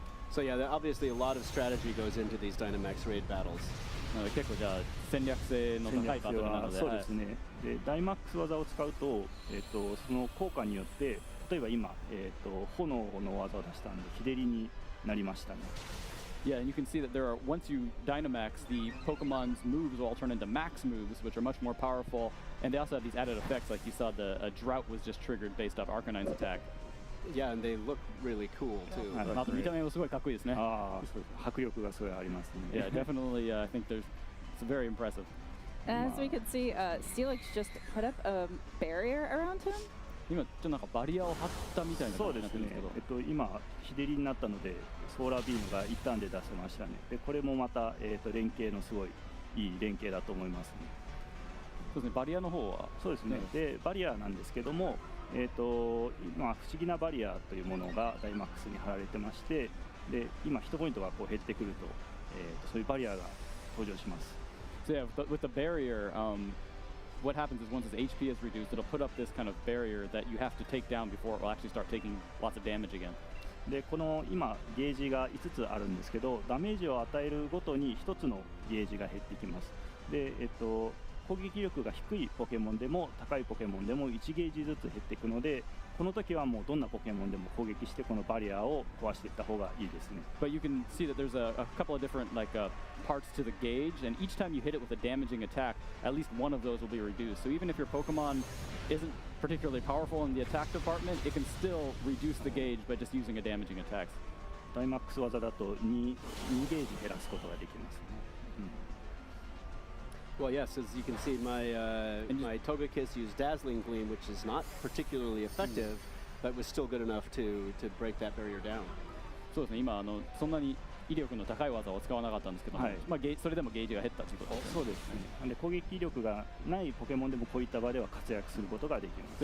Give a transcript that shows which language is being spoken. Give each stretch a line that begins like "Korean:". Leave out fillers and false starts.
English: So yeah, obviously a lot of strategy goes into these Dynamax raid battles.
Japanese: 結構じゃあ戦略性の高いバトルなので、そうですね。で、ダイマックス技を使うと、その効果によって、例えば今、炎の技を出したんで日照りになりましたね。
English: Yeah, and you can see that once you Dynamax, the Pokemon's moves will all turn into max moves, which are much more powerful, and they also have these added effects, like you saw a drought was just triggered based off Arcanine's attack. Yeah, and they look really cool too.
Japanese: 見た目もすごいかっこいいですね。迫力がすごいありますね。
English: Yeah, definitely. I think it's very impressive. And as we can see, Steelix just put up a barrier around him.
Japanese: 今ちょっとなんかバリアを張ったみたいな感じになってるんですけど、今日照りになったのでソーラービームが一旦で出せましたね。で、これもまた連携のすごいいい連携だと思いますね。そうですね。バリアの方はそうですね。で、バリアなんですけども。不思議なバリアというものがダイマックスに貼られてまして、で今ヒットポイントがこう減ってくると、そういうバリアが登場します。
English: So yeah, with the barrier, what happens is once its HP is reduced, it'll put up this kind of barrier that you have to take down before it will actually start taking lots of damage again.
Japanese: で、この今ゲージが5つあるんですけど、ダメージを与えるごとに1つのゲージが減ってきます。で、攻撃力が低いポケモンでも高いポケモンでも1ゲージずつ減っていくので、この時はもうどんなポケモンでも攻撃してこのバリアを壊していった方がいいですね。
English: But you can see that there's a couple of different parts to the gauge, and each time you hit it with a damaging attack, at least one of those will be reduced. So even if your Pokemon isn't particularly powerful in the attack department, it can still reduce the gauge by just using a damaging attack.
Japanese: ダイマックス技だと2ゲージ減らすことができますね。
English: Well, yes, as you can see, my Togekiss used Dazzling Gleam, which is not particularly effective, but was still good enough to break that barrier down.
Japanese: そうですね。今そんなに威力の高い技を使わなかったんですけども、それでもゲージが減ったということです。そうですね。で、攻撃力がないポケモンでもこういった場では活躍することができます。